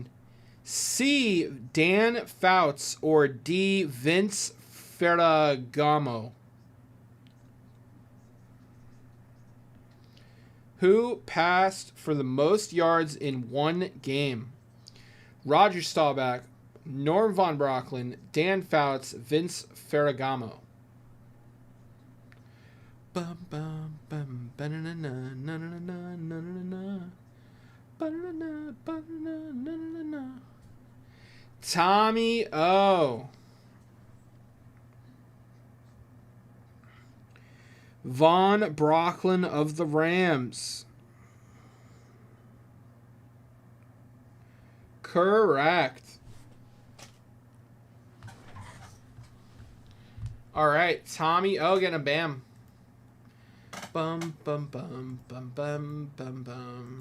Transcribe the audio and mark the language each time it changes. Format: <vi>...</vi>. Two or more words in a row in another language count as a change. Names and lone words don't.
<en>C. Dan Fouts. Or D. Vince Ferragamo. Who passed for the most yards in one game? Roger Staubach, Norm Von Brocklin, Dan Fouts, Vince Ferragamo. Bum bum bum ba-na-na-na, na-na-na-na, na-na-na-na. Ba-na-na-na, ba-na-na-na, na-na-na. Tommy O. Von Brocklin of the Rams. Correct. All right, Tommy O getting a bam. Bum bum bum bum bum bum bum.</en>